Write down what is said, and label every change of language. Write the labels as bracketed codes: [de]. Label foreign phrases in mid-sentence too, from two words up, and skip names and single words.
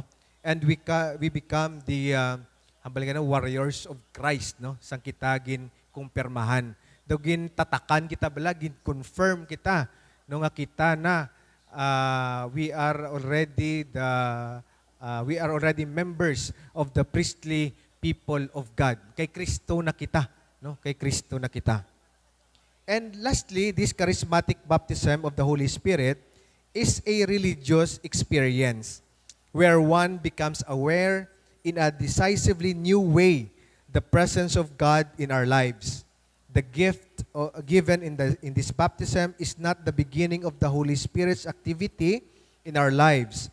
[en] And we become the warriors of Christ, no? [hil] Sang kita gin kumpirmahan. Daw gin tatakan kita bala, gin confirm kita no nga kita na [en] we are already members of the priestly people of God. [hil] Kay Kristo na kita, no? Kay Kristo na kita. [en] And lastly, this charismatic baptism of the Holy Spirit is a religious experience where one becomes aware in a decisively new way the presence of God in our lives. The gift given in this baptism is not the beginning of the Holy Spirit's activity in our lives.